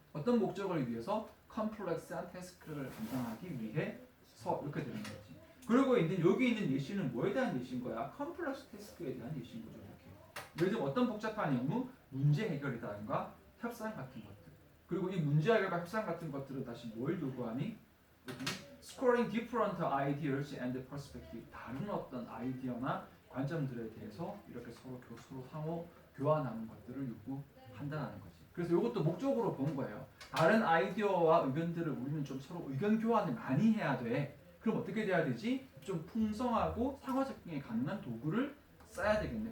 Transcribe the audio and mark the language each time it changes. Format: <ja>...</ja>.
<ko>어떤 목적을 위해서? 컴플렉스한 태스크를 감당하기 위해서 이렇게 되는 거지. 그리고 이제 여기 있는 예시는 뭐에 대한 예시인 거야? 컴플렉스 태스크에 대한 예시인 거죠. 이렇게. 예를 들면 어떤 복잡한 임무? 문제 해결이라든가 협상 같은 것들. 그리고 이 문제 해결과 협상 같은 것들은 다시 뭘 요구하니?</ko> <en>Scoring different ideas and perspective.</en> <ko>다른 어떤 아이디어나 관점들에 대해서 이렇게 서로 상호 교환하는 것들을 요구한다는 거지. 그래서 이것도 목적으로 본 거예요. 다른 아이디어와 의견들을 우리는 좀 서로 의견 교환을 많이 해야 돼. 그럼 어떻게 돼야 되지? 좀 풍성하고 상호작용이 가능한 도구를 써야 되겠네.</ko>